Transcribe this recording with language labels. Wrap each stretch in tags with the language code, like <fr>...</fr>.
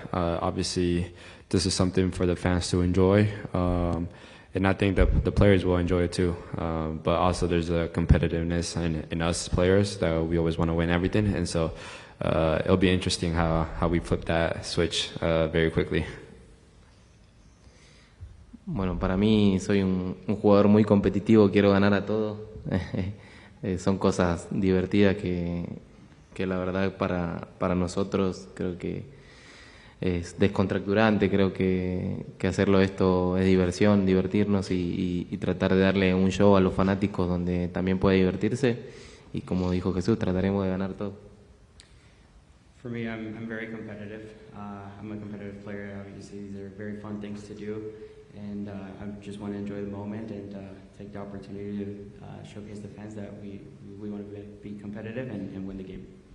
<en>Obviously, this is something for the fans to enjoy, and I think that the players will enjoy it too. But also there's a competitiveness in us players that we always want to win everything, and so it'll be interesting how we flip that switch very quickly.</en> <es>Bueno, para mí soy un jugador muy competitivo, quiero ganar a todos. son cosas divertidas que la verdad para nosotros creo que es descontracturante. Creo que hacerlo esto es diversión, divertirnos y tratar de darle un show a los fanáticos donde también puede divertirse, y como dijo Jesús, trataremos de ganar todo.</es> <en>For me, I'm very competitive. I'm a competitive player. Obviously, these are very fun things to do, and I just want to enjoy the moment and take the opportunity to showcase the fans that we want to be competitive and win the game.</en>